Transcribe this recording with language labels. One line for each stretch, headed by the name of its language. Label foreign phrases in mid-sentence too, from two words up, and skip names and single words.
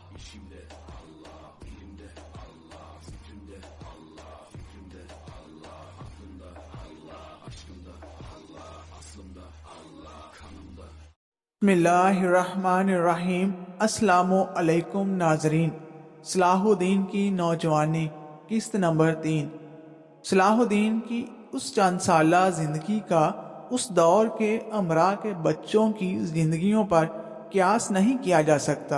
Turkish: İşimde Allah, dilimde Allah, zikrimde Allah, fikrimde Allah, aklımda Allah, aşkımda Allah, aslımda Allah, kanımda.
Urdu: بسم السلام علیکم ناظرین۔ صلاح الدین کی نوجوانی، قسط نمبر 3۔ صلاح الدین کی اس چند سالہ زندگی کا اس دور کے امراء کے بچوں کی زندگیوں پر قیاس نہیں کیا جا سکتا۔